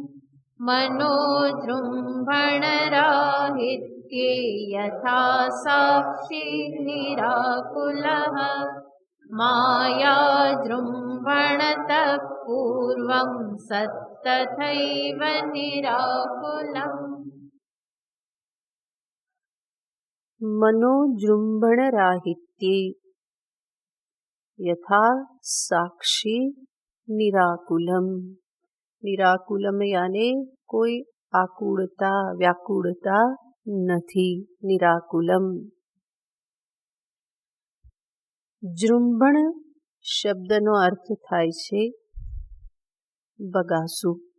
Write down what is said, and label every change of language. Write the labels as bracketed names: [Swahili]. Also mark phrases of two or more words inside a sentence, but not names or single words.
[Sanskrit] मनोजृम्भणराहित्ये यथा साक्षी निराकुलः मायाजृम्भणतः पूर्वं सत्तथैव निराकुलम्. मनोजृम्भणराहित्ये यथा साक्षी निराकुलम. [Gujarati] નિરાકુલમ યાને કોઈ આકુળતા, વ્યાકુળતા નથી. નિરાકુલમ. જૃંભણ શબ્દનો અર્થ થાય છે બગાસું.